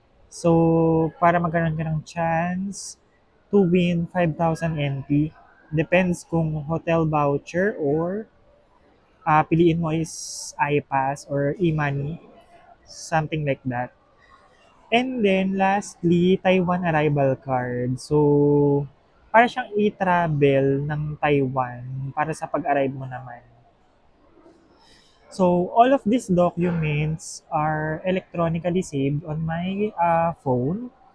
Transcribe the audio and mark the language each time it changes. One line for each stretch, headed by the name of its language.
Filipino: So para magkaroon ka ng
English: chance to win
Filipino: 5,000 NT.
English: Depends kung hotel voucher or
Filipino: piliin mo
English: is iPass or e-money, something like that. And then, lastly, Taiwan arrival card.
Filipino: So, para siyang e-travel ng Taiwan para sa pag-arrive mo naman.
English: So, all of these documents are electronically saved on my phone.